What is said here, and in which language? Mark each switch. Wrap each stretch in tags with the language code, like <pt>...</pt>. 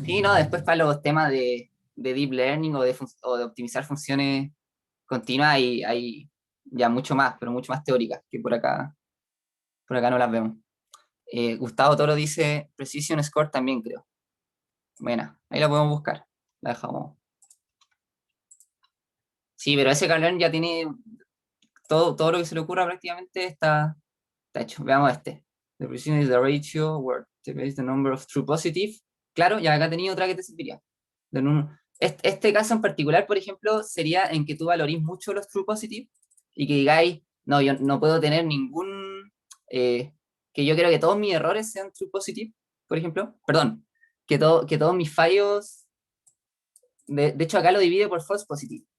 <es>Sí, no, después para los temas de deep learning o de optimizar funciones continuas hay ya mucho más, pero mucho más teóricas, que por acá no las vemos. Gustavo Toro dice Precision Score también, creo. Buena, ahí la podemos buscar. La dejamos. Sí, pero ese Carlern ya tiene todo lo que se le ocurra prácticamente está hecho. Veamos este.</es> <en>The precision is the ratio where is the number of true positive.</en> <es>Claro, ya acá tenía otra que te serviría. Este caso en particular, por ejemplo, sería en que tú valorís mucho los true positive y que digáis, no, yo no puedo tener ningún, que yo quiero que todos mis errores sean true positive, por ejemplo. Perdón, que todos mis fallos, de hecho acá lo divide por false positive.</es>